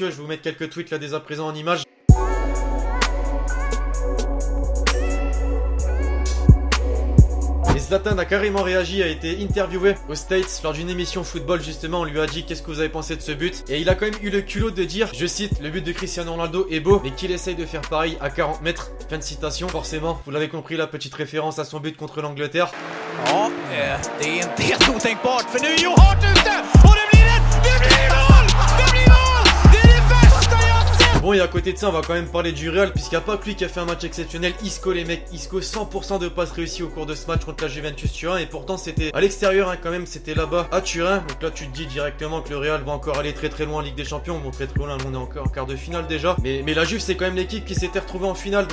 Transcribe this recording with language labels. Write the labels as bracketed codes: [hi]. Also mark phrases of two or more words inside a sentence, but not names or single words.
[fr] Je vais vous mettre quelques tweets là dès à présent en images. Zlatan a carrément réagi, a été interviewé aux States lors d'une émission football justement. On lui a dit qu'est-ce que vous avez pensé de ce but, et il a quand même eu le culot de dire, je cite, le but de Cristiano Ronaldo est beau mais qu'il essaye de faire pareil à 40 mètres. Fin de citation. Forcément vous l'avez compris, la petite référence à son but contre l'Angleterre. [sv] Ja, det är inte helt otänkbart för nu är Joe Hart ute och det blir mål! Det blir mål! Det är det värsta jag sett! [fr] Bon, et à côté de ça on va quand même parler du Real puisqu'il n'y a pas que lui qui a fait un match exceptionnel. Isco les mecs, Isco 100% de passes réussies au cours de ce match contre la Juventus Turin, et pourtant c'était à l'extérieur hein, quand même, c'était là-bas à Turin. Donc là tu te dis directement que le Real va encore aller très loin en Ligue des Champions. Bon très loin, on est encore en quart de finale déjà, mais la Juve c'est quand même l'équipe qui s'était retrouvée en finale.